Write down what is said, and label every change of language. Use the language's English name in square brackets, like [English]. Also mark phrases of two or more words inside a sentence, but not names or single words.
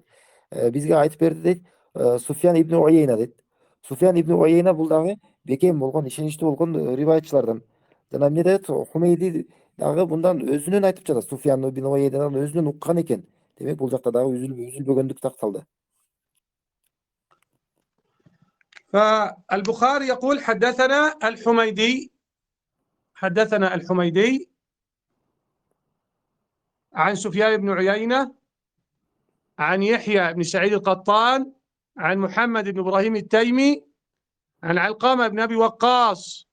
[Kyrgyz] Бизге айтып берди дейт. Суфьян ибн Уейна дейт. Суфьян ибн Уейна бул дагы бекем болгон, ишеничтүү болгон риваятчылардан. Жана эмне дейт? Хумейди дагы мындан өзүнөн айтып жатат. Суфьян ибн Уейнадан өзүнөн уккан экен. Демек бул жакта дагы үзүлбөгөндүк такталды. [Arabic] فالبخاري يقول حدثنا الحميدي عن سفيان بن عيينة عن يحيى بن سعيد القطان عن محمد بن إبراهيم التيمي عن علقمة بن أبي وقاص.